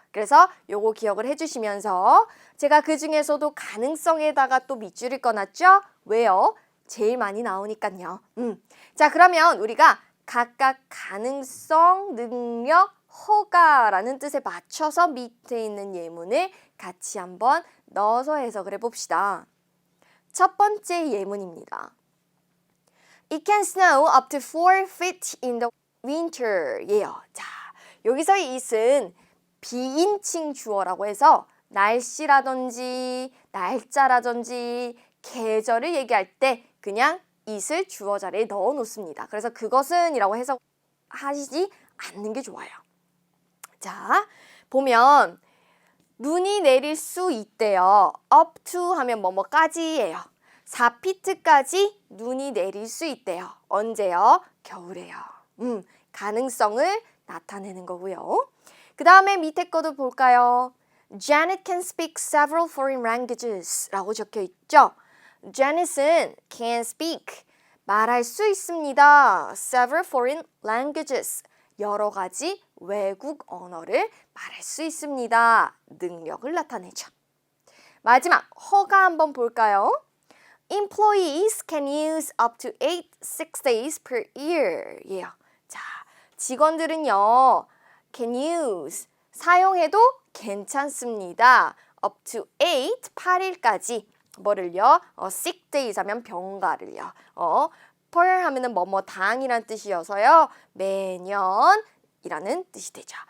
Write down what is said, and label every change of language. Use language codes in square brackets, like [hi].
[ko] 그래서 요거 기억을 해주시면서 제가 그 중에서도 가능성에다가 또 밑줄을 꺼놨죠? 왜요? 제일 많이 나오니까요. 자, 그러면 우리가 각각 가능성, 능력, 허가라는 뜻에 맞춰서 밑에 있는 예문을 같이 한번 넣어서 해석을 해봅시다. 첫 번째 예문입니다. [en] It can snow up to 4 feet in the winter. [ko] 예요. 자, 여기서 이 it은 비인칭 주어라고 해서 날씨라든지 날짜라든지 계절을 얘기할 때 그냥 it을 주어 자리에 넣어 놓습니다. 그래서 그것은 이라고 해석하시지 않는 게 좋아요. 자, 보면 눈이 내릴 수 있대요. up to 하면 뭐뭐까지예요. 4피트까지 눈이 내릴 수 있대요. 언제요? 겨울에요. 가능성을 나타내는 거고요. 그 다음에 밑에 거도 볼까요? [en] Janet can speak several foreign languages [ko] 라고 적혀 있죠. Janet은 [en] can speak, [ko] 말할 수 있습니다. [en] several foreign languages, [ko] 여러 가지 외국 언어를 말할 수 있습니다. 능력을 나타내죠. 마지막, 허가 한번 볼까요? [en] Employees can use up to 8 sick days per year. [ko] 예요. 자, 직원들은요, [en] can use, [ko] 사용해도 괜찮습니다. [en] up to [ko] 8일까지 뭐를요? [en] sick days [ko] 하면 병가를요. per 하면은 뭐뭐 당이란 뜻이어서요. 매년이라는 뜻이 되죠.